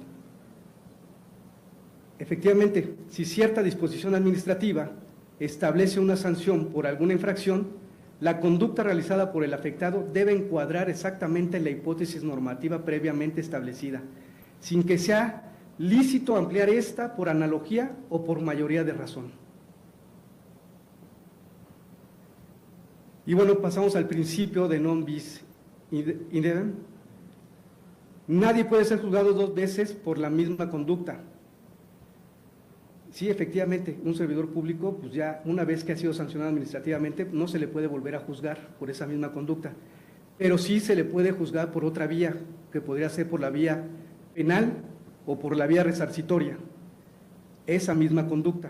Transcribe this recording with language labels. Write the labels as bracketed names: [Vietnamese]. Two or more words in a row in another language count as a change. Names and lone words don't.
[Spanish] Efectivamente, si cierta disposición administrativa establece una sanción por alguna infracción, la conducta realizada por el afectado debe encuadrar exactamente la hipótesis normativa previamente establecida, sin que sea lícito ampliar esta por analogía o por mayoría de razón. Y bueno, pasamos al principio de [Latin] non bis in idem. [Spanish] Nadie puede ser juzgado dos veces por la misma conducta. Sí, efectivamente, un servidor público, pues ya una vez que ha sido sancionado administrativamente, no se le puede volver a juzgar por esa misma conducta, pero sí se le puede juzgar por otra vía, que podría ser por la vía penal o por la vía resarcitoria, esa misma conducta.